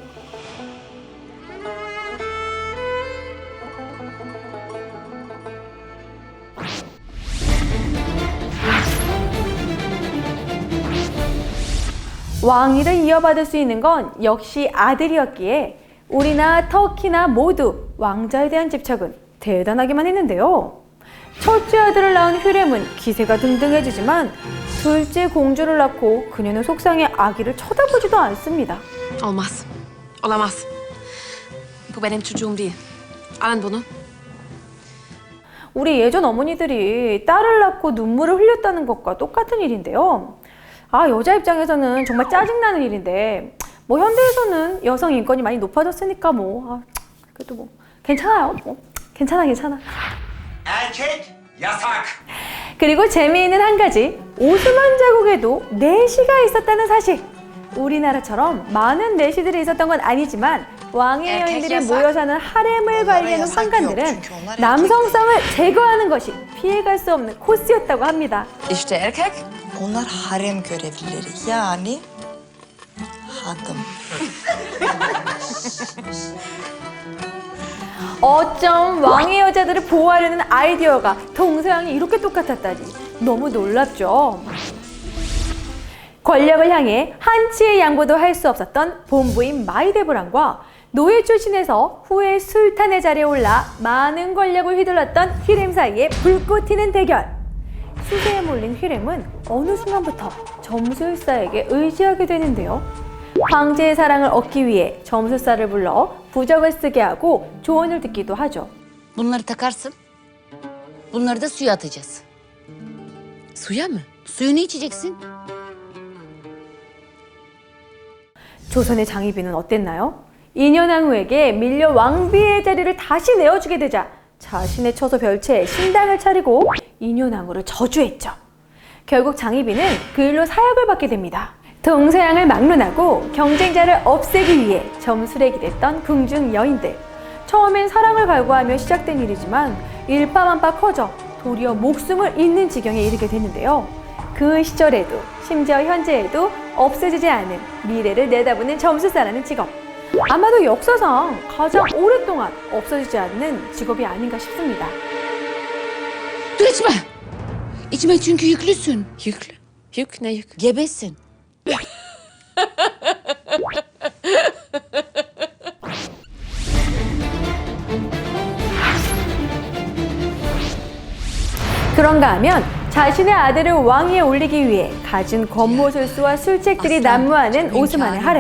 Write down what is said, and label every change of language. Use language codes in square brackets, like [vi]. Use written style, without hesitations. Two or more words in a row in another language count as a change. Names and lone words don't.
[ko] 왕위를 이어받을 수 있는 건 역시 아들이었기에 우리나 터키나 모두 왕자에 대한 집착은 대단하기만 했는데요. 첫째 아들을 낳은 휴렘은 기세가 등등해지지만 둘째 공주를 낳고 그녀는 속상해 아기를 쳐다보지도 않습니다. [tr] Olmaz. Olamaz. Bu benim çocuğum değil. Alın bunu. [ko] 우리 예전 어머니들이 딸을 낳고 눈물을 흘렸다는 것과 똑같은 일인데요. 아, 여자 입장에서는 정말 짜증나는 일인데 뭐 현대에서는 여성 인권이 많이 높아졌으니까 그래도 뭐 괜찮아요. 괜찮아. [tr] Erkek yasak. [ko] 그리고 재미있는 한 가지, 오스만 제국에도 내시가 있었다는 사실. 우리나라처럼 많은 내시들이 있었던 건 아니지만 왕의 여인들이 모여 사는 하렘을 관리하는 황관들은 남성성을 제거하는 것이 피해갈 수 없는 코스였다고 합니다. [tr] İşte erkek. Onlar harem görevlileri yani hadım. [ko] 어쩜 왕의 여자들을 보호하려는 아이디어가 동서양이 이렇게 똑같았다니 너무 놀랍죠. 권력을 향해 한치의 양보도 할 수 없었던 본부인 마히데브란과 노예 출신에서 후에 술탄의 자리에 올라 많은 권력을 휘둘렀던 휘렘 사이에 불꽃 튀는 대결. 수세에 몰린 휘렘은 어느 순간부터 점술사에게 의지하게 되는데요. 황제의 사랑을 얻기 위해 점술사를 불러 부적을 쓰게 하고 조언을 듣기도 하죠. [tr] Bunları takarsın. Bunları da suya atacağız. Suya mı? Suyunu içeceksin. [ko] 조선의 장희빈은 어땠나요? 인현왕후에게 밀려 왕비의 자리를 다시 내어주게 되자 자신의 처소 별채에 신당을 차리고 인현왕후를 저주했죠. 결국 장희빈은 그 일로 사약을 받게 됩니다. 동서양을 막론하고 경쟁자를 없애기 위해 점술에 기댔던 궁중 여인들. 처음엔 사랑을 갈구하며 시작된 일이지만 일파만파 커져 도리어 목숨을 잃는 지경에 이르게 되는데요. 그 시절에도 심지어 현재에도 없어지지 않은 미래를 내다보는 점술사라는 직업. 아마도 역사상 가장 오랫동안 없어지지 않는 직업이 아닌가 싶습니다. [tr] Dur içme. İçme çünkü yüklüsün. Yüklü. Yük ne yük? Gebesin. [ko] 그런가 하면 자신의 아들을 왕위에 올리기 위해 갖은 권모술수와 술책들이 난무하는 오스만의 하렘.